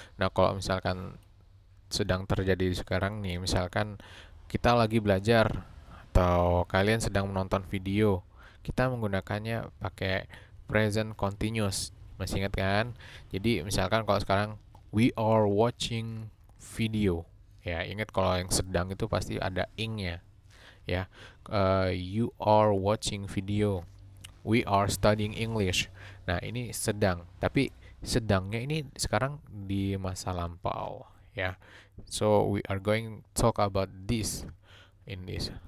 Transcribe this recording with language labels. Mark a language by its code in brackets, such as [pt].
[id] Nah, kalau misalkan sedang terjadi sekarang nih, misalkan kita lagi belajar atau kalian sedang menonton video, kita menggunakannya pakai present continuous. Masih ingat kan? Jadi misalkan kalau sekarang [en] we are watching video. [id] Ya, ingat kalau yang sedang itu pasti ada ing-nya. Ya, [en] you are watching video. We are studying English. [id] Nah, ini sedang. Tapi sedangnya ini sekarang di masa lampau. Ya, [en] so we are going to talk about this in this.